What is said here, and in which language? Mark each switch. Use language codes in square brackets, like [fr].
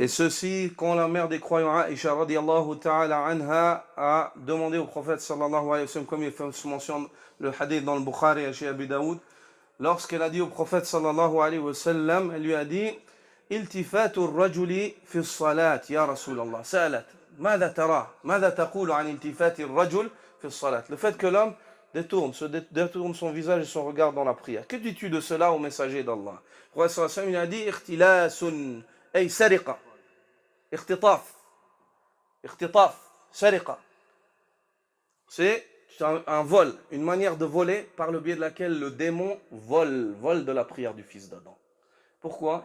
[fr] Et ceci, quand la mère des croyants, Aïcha radiallahu ta'ala anha, a demandé au prophète sallallahu alayhi wa sallam, comme il fait mention le hadith dans le Bukhari et chez Abi Daoud, lorsqu'elle a dit au prophète sallallahu alayhi wa sallam, elle lui a dit [ar] iltifatu ar-rajuli fi as-salat ya Rasulallah. Salat. ماذا ترى؟ ماذا تقول عن التفات الرجل في الصلاة? [fr] Le fait que l'homme détourne son visage et son regard dans la prière. Que dis-tu de cela au messager d'Allah? Le prophète sallallahu alayhi wa sallam il a dit [ar] ikhtilasun ay sariqa. Ikhtitaf, sariqa. [fr] C'est un vol, une manière de voler par le biais de laquelle le démon vole de la prière du fils d'Adam. Pourquoi?